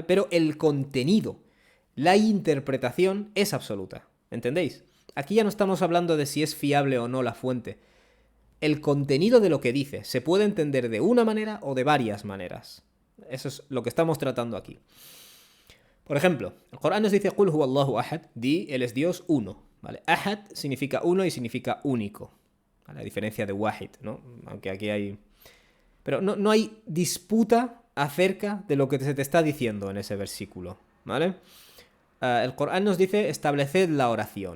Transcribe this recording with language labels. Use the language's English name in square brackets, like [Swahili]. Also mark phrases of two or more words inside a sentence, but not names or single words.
[Spanish] Pero el contenido, la interpretación es absoluta, ¿entendéis? Aquí ya no estamos hablando de si es fiable o no la fuente. El contenido de lo que dice se puede entender de una manera o de varias maneras. Eso es lo que estamos tratando aquí. Por ejemplo, el Corán nos dice [Arabic] قل هو الله أحد, [Spanish] di, él es Dios uno, ¿vale? Ahad significa uno y significa único, ¿vale? A diferencia de wahid, ¿no? Aunque aquí hay... Pero no hay disputa acerca de lo que se te está diciendo en ese versículo, ¿vale? El Corán nos dice estableced la oración.